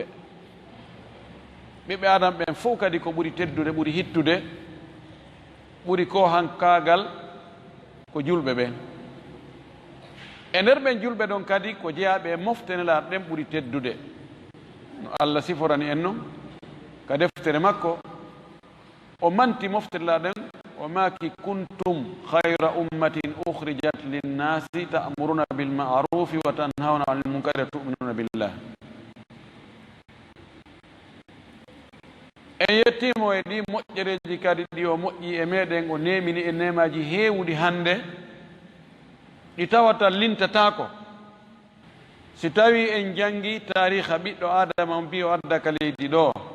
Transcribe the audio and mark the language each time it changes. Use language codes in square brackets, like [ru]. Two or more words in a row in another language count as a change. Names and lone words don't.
[ff] ɓiɓɓe adama ɓen fof kadi ko ɓuri teddude ɓuri hittude ɓuri ko hankagal ko julɓe ɓen. e nder ɓen julɓe ɗon kadi ko jeeyaɓe e moftenelaɗo ɗen ɓuri teddude no Allah siforani en noon ka deftere makko. o manti moftenelaɗo ɗen o maki [ar] كنتم خير أمة أخرجت للناس تأمرون بالمعروف وتنهون عن المنكر وتؤمنون بالله. [ff] en yettimo e ɗi moƴƴereji kadi ɗi o moƴƴi e meɗen o nemini e nemaji heewɗi hande ɗi tawata lintatako si tawi en jangi tariha ɓiɗɗo adama mbi o addaka leydi ɗo.